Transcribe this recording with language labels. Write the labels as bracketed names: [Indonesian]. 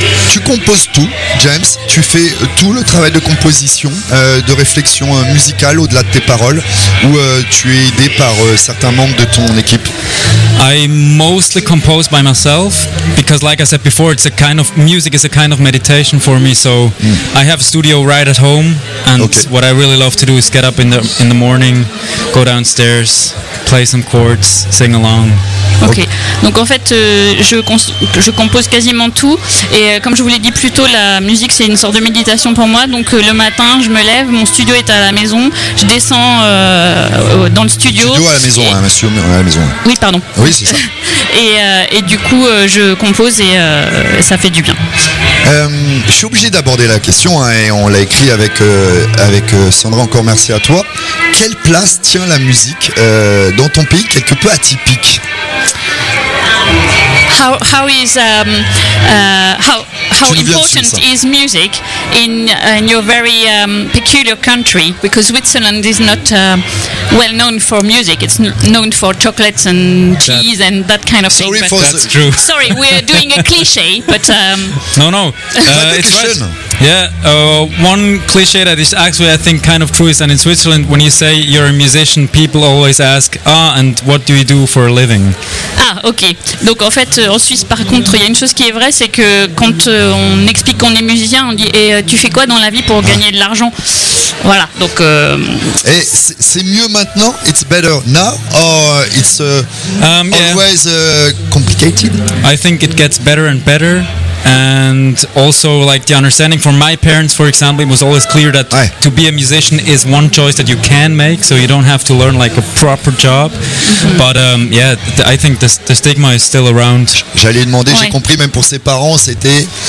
[French] Tu composes tout, James, tu fais tout le travail de composition, de réflexion musicale au-delà de tes paroles, ou tu es aidé par certains membres de ton équipe? [English] I mostly compose by myself, because like I said before, it's a kind of music is a kind of meditation for me, so I have a studio right at home, and what I really love to do is get up in the morning, go downstairs, play some chords, sing along. Okay. [French] Donc en fait je compose quasiment tout, et comme je vous l'ai dit plus tôt, la musique c'est une sorte de méditation pour moi. Donc le matin je me lève, mon studio est à la maison, je descends dans le studio. Studio à la maison, monsieur, à la maison. Oui, pardon. Oui, c'est ça. et du coup je compose et ça fait du bien. Je suis obligé d'aborder la question, hein, et on l'a écrit avec Sandra, encore merci à toi. Quelle place tient la musique dans ton pays, quelque peu atypique? [English] How important is music in your very peculiar country? Because Switzerland is not well known for music. It's known for chocolates and cheese and that kind of thing. Sorry, that's true. Sorry, we're doing a cliche, but no. It's right. Yeah, one cliche that is actually, I think, kind of true is that in Switzerland, when you say you're a musician, people always ask, and what do you do for a living? [French] Ah, ok. Donc en fait, en Suisse, par contre, il y a une chose qui est vraie, c'est que quand on explique qu'on est musicien, on dit, tu fais quoi dans la vie pour gagner de l'argent? Voilà, donc... Et c'est mieux maintenant? [English] It's better now? Or it's always complicated? I think it gets better and better. And also, like, the understanding for my parents, for example, it was always clear that to be a musician is one choice that you can make, so you don't have to learn like a proper job. But I think the stigma is still around. [French] J'allais demander, j'ai compris, même pour ses parents, c'était